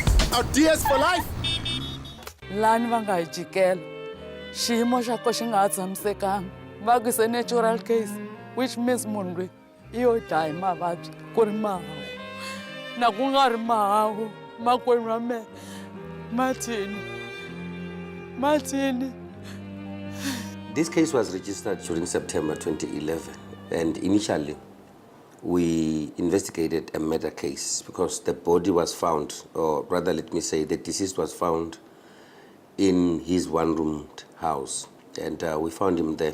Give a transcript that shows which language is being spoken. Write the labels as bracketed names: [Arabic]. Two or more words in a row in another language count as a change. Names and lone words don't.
[English] Our DS for life. [Tsonga] Lani va nga hi jikela xiyimo xa ko xi nga ha tshamisekanga va ku se [English] natural case which means [Tsonga] munhu loyi i yo dya hi mavabyi ku ri mahawu na ku nga ri mahawu makwenu wa mehe Mathini. [English] This case was registered during September 2011, and initially we investigated a murder case because the body was found, or rather let me say the deceased was found in his one-roomed house, and we found him there.